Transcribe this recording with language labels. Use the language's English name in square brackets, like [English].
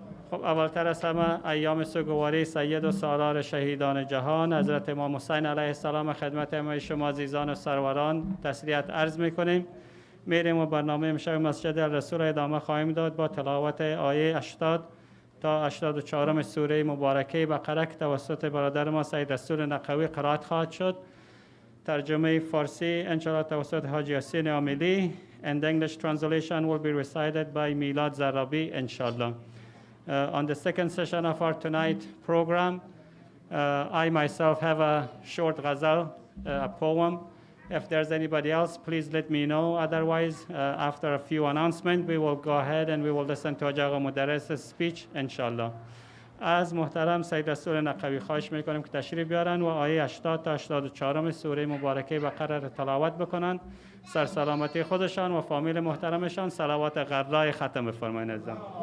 [Persian] خب اولتر از همه ایام سوگواری سید و سالار شهیدان جهان حضرت امام حسین علیه السلام خدمت همه شما عزیزان و سروران تسلیت عرض میکنیم. میریم و برنامه امشب مسجد الرسول ادامه خواهیم داد با تلاوت آیه 80 تا 84 سوره مبارکه بقره که توسط برادر ما سید رسول نقوی قرائت خواهد شد. ترجمه فارسی انشاءالله توسط [English] حاجی یاسین عاملی and the English translation will be recited by Milad Zarabi inshallah. On the second session of our tonight program, I myself have a short ghazal, a poem. If there's anybody else, please let me know. Otherwise, after a few announcements, we will go ahead and we will listen to Ajaga Modarres' speech, inshallah. [Persian] از محترم سید رسول نقوی خواهش میکنیم که تشریف بیارن و آیه 80 تا 84 سوره مبارکه بقره را تلاوت بکنن. سرسلامتی خودشان و فامیل محترمشان صلوات غرای ختم بفرمایید عزیزان.